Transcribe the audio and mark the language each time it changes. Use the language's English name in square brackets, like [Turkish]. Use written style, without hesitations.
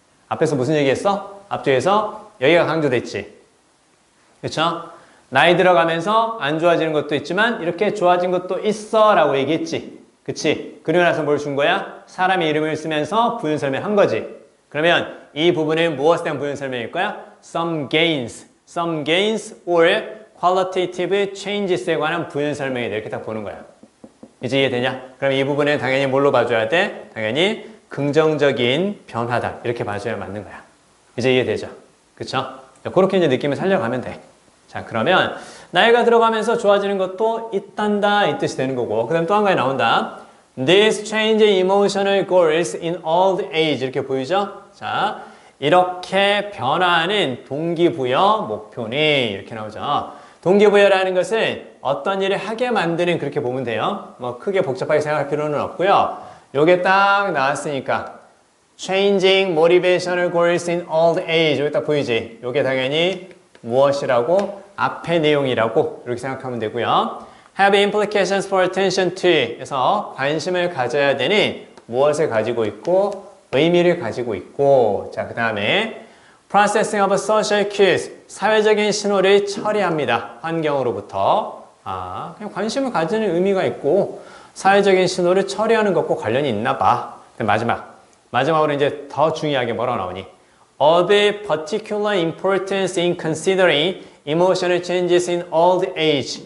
[Korean] 앞에서 무슨 얘기했어? 앞쪽에서 여기가 강조됐지. 그쵸? 나이 들어가면서 안 좋아지는 것도 있지만 이렇게 좋아진 것도 있어 라고 얘기했지. 그치? 그리고 나서 뭘 준 거야? 사람의 이름을 쓰면서 부연 설명한 거지. 그러면 이 부분은 무엇에 대한 부연 설명일 거야? [English] Some gains or qualitative changes에 [Korean] 관한 부연 설명이다. 이렇게 딱 보는 거야. 이제 이해되냐? 그럼 이 부분은 당연히 뭘로 봐줘야 돼? 당연히 긍정적인 변화다. 이렇게 봐줘야 맞는 거야. 이제 이해되죠? 그쵸? 그렇게 이제 느낌을 살려가면 돼. 자, 그러면 나이가 들어가면서 좋아지는 것도 있단다 이 뜻이 되는 거고, 그 다음 또 한 가지 나온다. [English] This change in emotional goals in old age [Korean] 이렇게 보이죠? 자, 이렇게 변화하는 동기부여 목표니 이렇게 나오죠. 동기부여라는 것은 어떤 일을 하게 만드는 그렇게 보면 돼요. 뭐 크게 복잡하게 생각할 필요는 없고요. 요게 딱 나왔으니까 [English] Changing motivational goals in old age [Korean] 여기 딱 보이지? 요게 당연히 무엇이라고? 앞의 내용이라고 이렇게 생각하면 되고요. [English] Have implications for attention to [Korean] 그래서 관심을 가져야 되는 무엇을 가지고 있고 의미를 가지고 있고 자, 그 다음에 [English] Processing of social cues [Korean] 사회적인 신호를 처리합니다. 환경으로부터 그냥 관심을 가지는 의미가 있고 사회적인 신호를 처리하는 것과 관련이 있나 봐. 마지막으로 이제 더 중요하게 뭐라고 나오니? [English] Of particular importance in considering emotional changes in old age.